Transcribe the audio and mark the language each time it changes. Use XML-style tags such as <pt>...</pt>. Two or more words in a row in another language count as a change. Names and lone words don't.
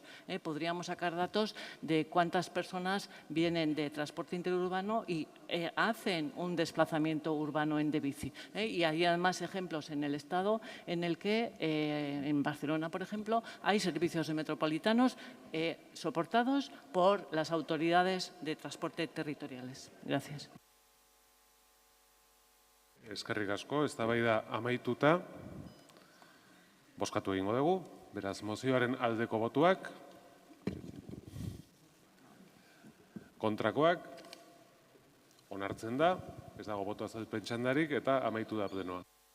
<es>Podríamos sacar datos de cuántas personas vienen de transporte interurbano y hacen un desplazamiento urbano en de bici. Y hay además ejemplos en el Estado en el que, en Barcelona, por ejemplo, hay servicios de metropolitanos soportados por las autoridades de transporte territoriales. Gracias.</es> <eu>Eskerrik asko, eztabaida amaituta, bozkatu egingo dugu. Beraz, mozioaren aldeko botuak, kontrakoak, onartzen da, ez dago botu azalpen txandarik eta amaitu da plenoa.</eu>